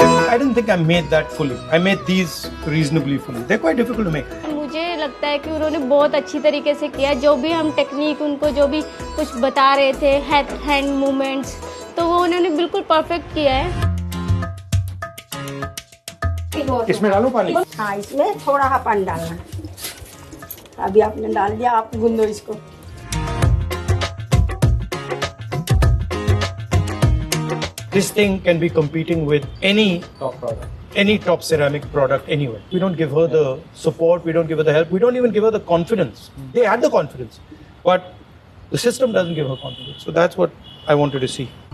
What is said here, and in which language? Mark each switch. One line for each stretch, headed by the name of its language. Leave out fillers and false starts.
English: I didn't think I made that fully. I made these reasonably fully. They're quite difficult to make.
Hindi: मुझे लगता है कि उन्होंने बहुत अच्छी तरीके से किया, जो भी हम टेक्निक उनको जो भी कुछ बता रहे थे, हैंड मूवमेंट्स, तो वो उन्होंने बिल्कुल परफेक्ट किया है। इसमें डालो पानी। हाँ, इसमें थोड़ा सा पानी डालना है। अभी आपने डाल दिया, आप गूंदो इसको।
English: This thing can be competing with any top product, any top ceramic product anywhere. We don't give her the support, we don't give her the help, we don't even give her the confidence. They had the confidence, but the system doesn't give her confidence. So that's what I wanted to see.